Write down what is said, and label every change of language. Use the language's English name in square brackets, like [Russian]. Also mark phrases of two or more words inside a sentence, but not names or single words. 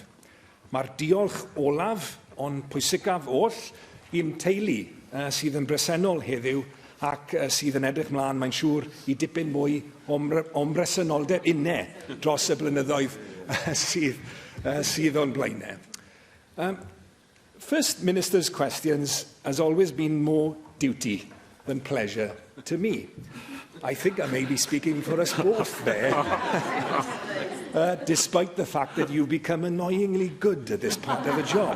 [Welsh] Mae'r diolch olaf, ond pwysicaf oll, i'n teulu sydd yn bresennol heddiw ac sydd yn edrych mlaen, mae'n siŵr, i dipyn mwy o bresenoldeb unau dros y blynyddoedd sydd o'n blaenau. [English] First Minister's questions has always been more duty than pleasure to me. I think I may be speaking for us both there, despite the fact that you've become annoyingly good at this part of the job.